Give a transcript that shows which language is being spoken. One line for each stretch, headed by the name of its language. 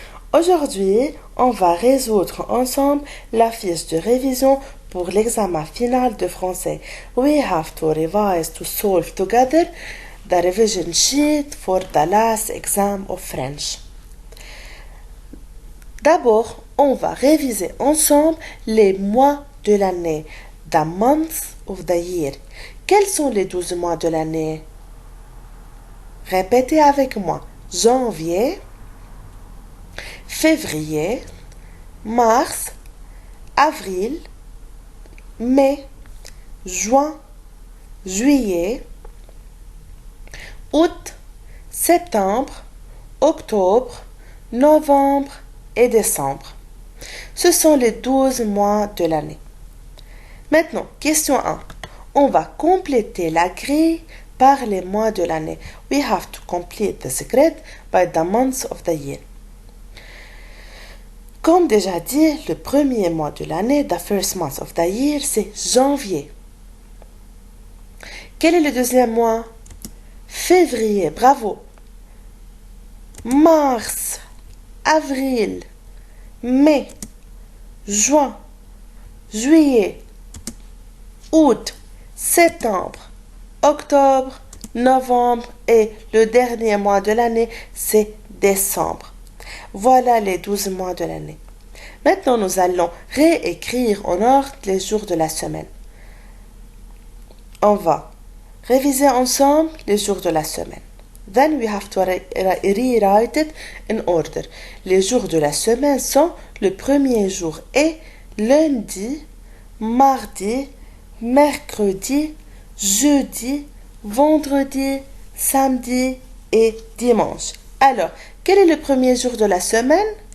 French: Aujourd'hui, on va résoudre ensemble la fiche de révision pour l'examen final de français.
English: We have to revise to solve together the revision sheet for the last exam of French.
French: D'abord, on va réviser ensemble les mois de l'année,
English: the months of the year.
French: Quels sont les 12 mois de l'année? Répétez avec moi. Janvier, février, mars, avril, mai, juin, juillet, août, septembre, octobre, novembre et décembre. Ce sont les 12 mois de l'année. Maintenant, question 1. On va compléter la grille par les mois de l'année.
English: We have to complete this grid by the months of the year.
French: Comme déjà dit, le premier mois de l'année,
English: the first month of the year,
French: c'est janvier. Quel est le deuxième mois? Février, bravo. Mars, avril, mai, juin, juillet, août, septembre, octobre, novembre et le dernier mois de l'année, c'est décembre. Voilà les 12 mois de l'année. Maintenant, nous allons réécrire en ordre les jours de la semaine. On va réviser ensemble les jours de la semaine.
English: Then we have to rewrite it in order.
French: Les jours de la semaine sont le premier jour est lundi, mardi, mercredi, jeudi, vendredi, samedi et dimanche. Alors, quel est le premier jour de la semaine?